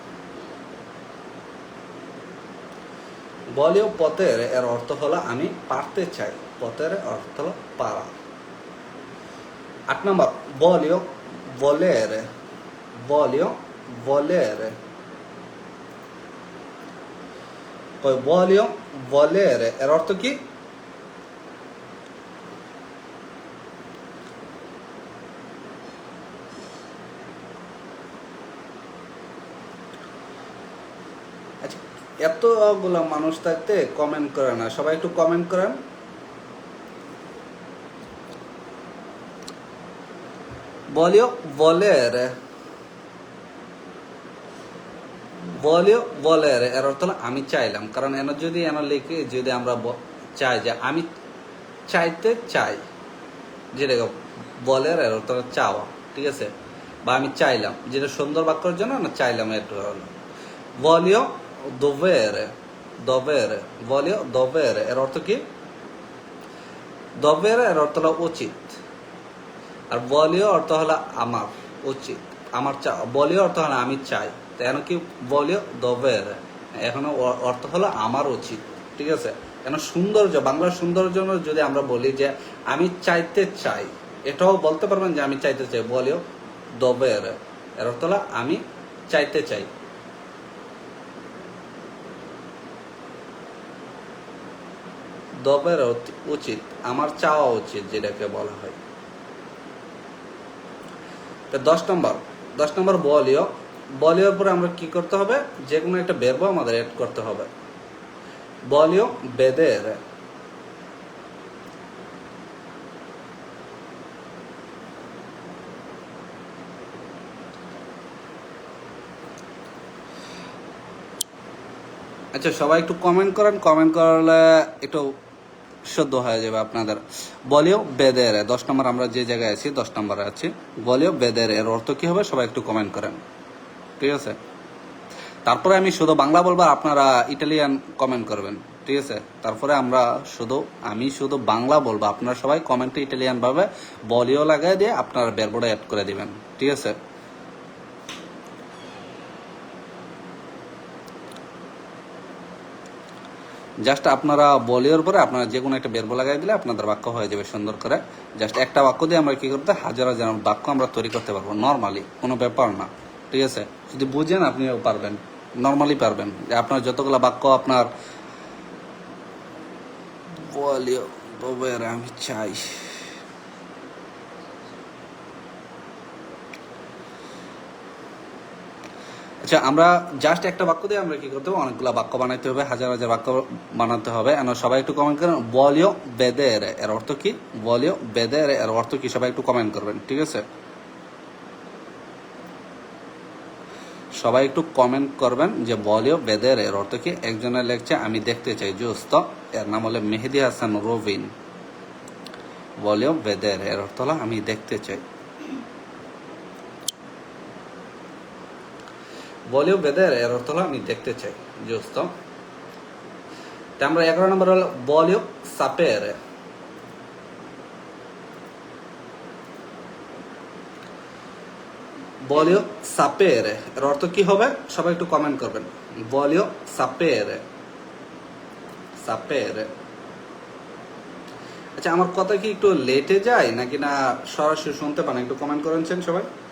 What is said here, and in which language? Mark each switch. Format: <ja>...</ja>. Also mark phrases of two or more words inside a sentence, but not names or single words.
<it>voglio potere</it> <bn>এর অর্থ হলো আমি পারতে চাই। potere অর্থ হলো পারা। 8 নম্বর</bn> <it>voglio volere। voglio volere। poi voglio volere</it> <bn>এর অর্থ কি? আচ্ছা, এতগুলো মানুষ থাকতে কমেন্ট করে না, সবাই একটু কমেন্ট করেন।</bn> <it>voglio volere। voglio volere</it> <bn>এর অর্থ হলো আমি চাইলাম। কারণ এনে যদি এনে লিখে যদি আমরা চাই যে আমি চাইতে চাই, যেটা বলের এর অর্থ হলো চাওয়া, ঠিক আছে? বা আমি চাইলাম, যেটা সুন্দর বাক্যের জন্য না চাইলাম এটা হলো</bn> <it>voglio dovere। dovere voglio dovere</it> <bn>এর অর্থ কি? dovere এর অর্থ হলো উচিত, আর voglio অর্থ হলো আমার উচিত, আমার চাওয়া। voglio অর্থ হলো আমি চাই, তাই কি</bn> <it>voglio dovere</it> <bn>এখন অর্থ হলো আমার উচিত, ঠিক আছে? কেন সৌন্দর্য, বাংলার সৌন্দর্য যদি আমরা বলি যে আমি চাইতে চাই, এটাও বলতে পারবেন যে আমি চাইতে চাই।</bn> <it>voglio dovere</it> <bn>এর অর্থ হলো আমি চাইতে চাই। dovere উচিত, আমার চাওয়া উচিত, যেটাকে বলা হয়। 10 নম্বর voglio। voglioর পরে আমরা কি করতে হবে? যে কোনো একটা verb আমাদের অ্যাড করতে হবে।</bn> <it>voglio vedere।</it> <bn>আচ্ছা, সবাই একটু কমেন্ট করেন, কমেন্ট করলে একটু শুদ্ধ হয়ে যাবে আপনাদের।</bn> <it>voglio vedere</it> <bn>10 নম্বর আমরা যে জায়গায় আছি, 10 নম্বরে আছি।</bn> <it>voglio vedere</it> <bn>এর অর্থ কি হবে? সবাই একটু কমেন্ট করেন, ঠিক আছে? তারপরে আমি শুধু বাংলা বলবো, আপনারা ইটালিয়ান কমেন্ট করবেন, ঠিক আছে? তারপরে আমি শুধু বাংলা বলবো, আপনারা সবাই কমেন্টে ইটালিয়ান ভাবে voglio লাগাই দিয়ে আপনারা verb-টা অ্যাড করে দিবেন, ঠিক আছে? জাস্ট আপনারা voglioর পরে আপনারা যে কোনো একটা verb লাগাই দিলে আপনাদের বাক্য হয়ে যাবে সুন্দর করে। জাস্ট একটা বাক্য দিয়ে আমরা কি করতে, হাজার হাজার বাক্য আমরা তৈরি করতে পারবো নর্মালি, কোনো ব্যাপার না, ঠিক আছে? যদি বুঝেন আপনিও পারবেন, নর্মালি পারবেন। যে আপনার যতগুলো বাক্য আপনার</bn> <it>voglio dovere</it> <bn>আমি চাই। আচ্ছা, আমরা জাস্ট একটা বাক্য দিয়ে আমরা কি করতে হবে? অনেকগুলো বাক্য বানাইতে হবে, হাজার হাজার বাক্য বানাতে হবে। সবাই একটু কমেন্ট করেন</bn> <it>voglio vedere</it> <bn>এর অর্থ কি?</bn> <it>voglio vedere</it> <bn>এর অর্থ কি? সবাই একটু কমেন্ট করবেন, ঠিক আছে? সবাই একটু কমেন্ট করবেন যে</bn> <it>voglio vedere</it> <bn>এর অর্থ কি? একজনের লেখছে আমি দেখতে চাই, জুস্তো। এর নাম হলো মেহেদি হাসান রবিন।</bn> <it>voglio vedere</it> <bn>এর অর্থ হলো আমি দেখতে চাই।</bn> <it>voglio vedere</it> <bn>এর অর্থ হলো আমি দেখতে চাই, giusto? আমরা 11 নম্বর হলো</bn> <it>voglio sapere। voglio sapere</it> <bn>এর অর্থ কি হবে? সবাই একটু কমেন্ট করবেন।</bn> <it>voglio sapere। sapere।</it> <bn>আচ্ছা, আমার কথা কি একটু লেটে যায় নাকি না সরাসরি শুনতে পান? একটু কমেন্ট করেছেন সবাই।</bn>